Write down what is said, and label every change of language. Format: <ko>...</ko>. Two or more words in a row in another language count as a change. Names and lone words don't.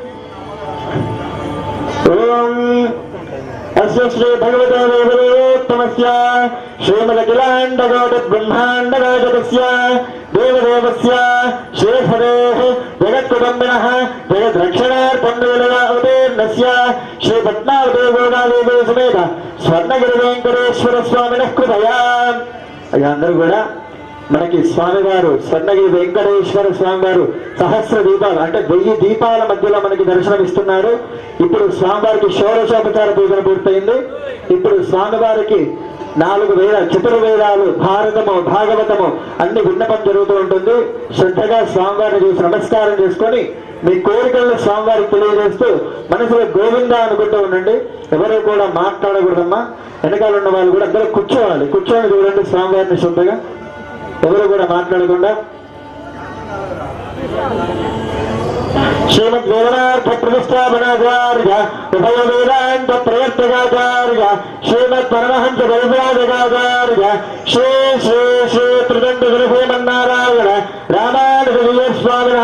<sa>ओम अस्य श्री भगवते देवदेवोत्तमस्य श्रीमदखिलाण्डकोटि ब्रह्माण्डनायकस्य देवदेवस्य श्रीहरेः जगत्कुटुम्बिनः जगद्रक्षणार्थं वेलयावतीर्णस्य श्रीपट्नावती गोदादेवी समेत स्वर्णगिरि वेंकटेश्वर स्वामिनः कृपया</sa> <te>అందరూ కూడా మనకి స్వామివారు స్వర్ణగిరి వెంకటేశ్వర స్వామి వారు సహస్ర దీపాలు అంటే 1000 దీపాల మధ్యలో మనకి దర్శనమిస్తున్నారు. ఇప్పుడు స్వామివారికి షోడశోపచార పూజ పూర్తయింది. ఇప్పుడు స్వామివారికి 4 వేద చతుర్వేదాలు భారతము భాగవతము అన్ని విన్నపం జరుగుతూ ఉంటుంది. శ్రద్ధగా స్వామివారిని చూసి నమస్కారం చేసుకొని మీ కోరికలను స్వామివారికి తెలియజేస్తూ మనసులో గోవింద అనుకుంటూ ఉండండి. ఎవరు కూడా మాట్లాడకూడదమ్మా. వెనకాల ఉన్న వాళ్ళు కూడా అందరూ కూర్చోవాలి. కూర్చొని చూడండి స్వామివారిని శ్రద్ధగా, ఎవరు కూడా మాట్లాడకుండా.</te> <sa>श्रीमद वेदांत प्रतिष्ठापनाचार्य उभय वेदांत प्रवर्तकाचार्य श्रीमद परमहंस परिव्राजकाचार्य श्री श्री श्री त्रिदंड गुरुनारायण रामानुज स्वामिनः</sa>